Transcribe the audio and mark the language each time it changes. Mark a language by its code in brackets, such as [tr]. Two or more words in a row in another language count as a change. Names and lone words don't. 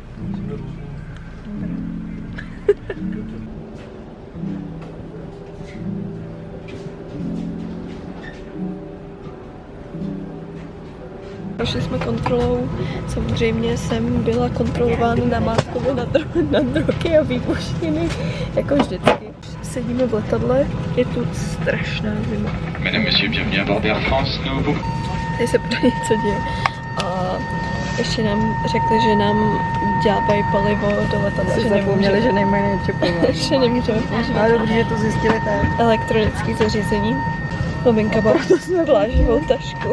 [cs] Prošli jsme kontrolou, samozřejmě jsem byla kontrolována namátkově na drogy a výbušniny, jako vždycky. Sedíme v letadle, je tu strašná zima. [fr] Mesdames, Messieurs, bienvenue à bord d'Air France. [cs] Tady se pořád něco děje. A ještě nám řekli, že nám dělají palivo do letadla. Že zapomněli, že nemají nečepovat. Že nemůžeme používat. Ale dobře, že to zjistili tak. Elektronické zařízení. Maminka má plážovou tašku.